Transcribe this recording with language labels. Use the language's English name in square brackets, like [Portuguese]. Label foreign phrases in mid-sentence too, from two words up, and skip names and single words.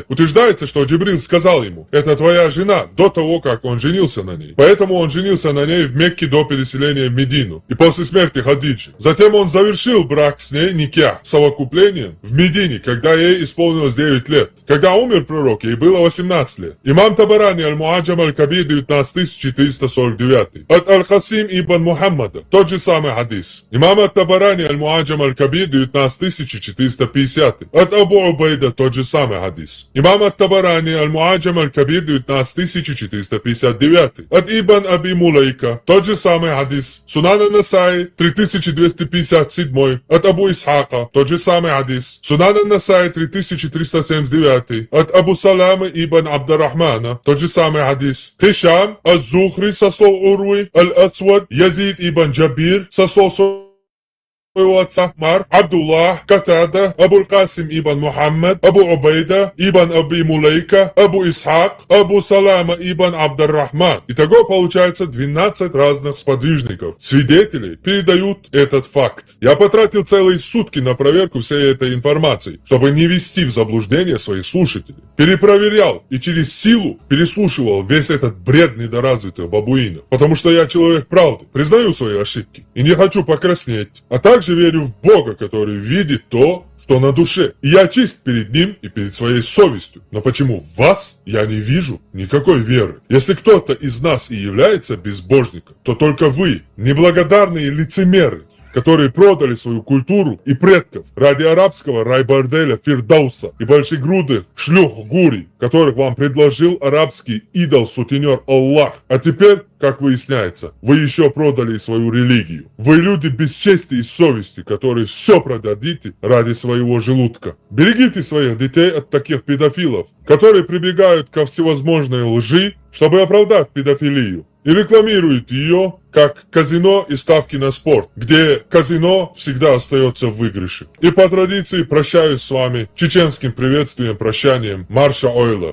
[Russian] Утверждается, что Джибрил сказал ему: это твоя жена, до того, как он женился на ней. Поэтому он женился на ней в Мекке до переселения в Медину и после смерти Хадиджи. Затем он завершил брак с ней никях, совокуплением, в Медине, когда ей исполнилось 9 лет. Когда умер пророк, ей было 18 лет. Имам Табарани Аль-Муаджам Аль-Кабир, 19449. От Аль-Хасим ибн Мухаммада, тот же самый хадис. Имам Ат-Табарани Аль-Муаджам Аль-Кабир, 19450. От Абу Убайда, тот же самый хадис. Имам Ат-Табарани Аль-Муаджам Аль-Кабир, 19459. От Ибн Аби Мулайка, тот же самый хадис. Сунан Ан-Насаи, 3257. От Абу Исхака, тот же самый хадис. Сунан Ан-Насаи, 3379. От Абу Саламы ибн Абдуррахмана, тот же самый хадис. Хишам Аз-Зухри со слов Урви, Аль-Асвад, Язид ибн Джабир со слов своего отца Мар, Абдуллах, Катада, Абу Касим ибн Мухаммад, Абу Убайда ибн Аби Мулайка, Абу Исхак, Абу Салама ибн Абдуррахман. Итого получается 12 разных сподвижников. Свидетели передают этот факт. Я потратил целые сутки на проверку всей этой информации, чтобы не ввести в заблуждение своих слушателей. Перепроверял и через силу переслушивал весь этот бред недоразвитых бабуинов. Потому что я человек правды, признаю свои ошибки и не хочу покраснеть. А также верю в Бога, который видит то, что на душе. И я чист перед Ним и перед своей совестью. Но почему в вас я не вижу никакой веры? Если кто-то из нас и является безбожником, то только вы, неблагодарные лицемеры, которые продали свою культуру и предков ради арабского рай-борделя Фирдауса и большегрудых шлюх Гури, которых вам предложил арабский идол-сутенер Аллах. А теперь, как выясняется, вы еще продали свою религию. Вы люди без чести и совести, которые все продадите ради своего желудка. Берегите своих детей от таких педофилов, которые прибегают ко всевозможной лжи, чтобы оправдать педофилию, и рекламируют ее как казино и ставки на спорт, где казино всегда остается в выигрыше. И по традиции прощаюсь с вами чеченским приветствием, прощанием [Chechen] Марша Ойла.